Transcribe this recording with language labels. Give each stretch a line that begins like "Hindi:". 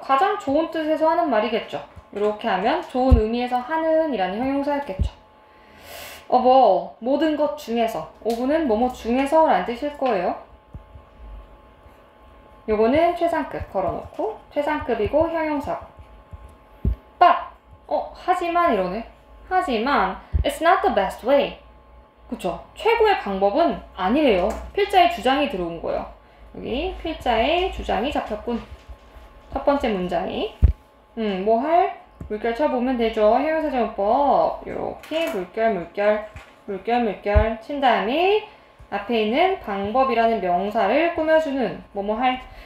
Korean: 가장 좋은 뜻에서 하는 말이겠죠. 이렇게 하면 좋은 의미에서 하는 이라는 형용사였겠죠.
English: of all,
Korean: 모든 것 중에서. of는 뭐뭐 중에서 라는 뜻일 거예요. 요거는 최상급 걸어놓고 최상급이고 형용사. but, 하지만 이러네. 하지만
English: it's not the best way.
Korean: 그쵸? 최고의 방법은 아니래요. 필자의 주장이 들어온 거예요. 여기 필자의 주장이 잡혔군. 첫 번째 문장이. 뭐 할? 물결 쳐보면 되죠. 형용사정법. 이렇게 물결 친 다음에 앞에 있는 방법이라는 명사를 꾸며주는 뭐뭐 할.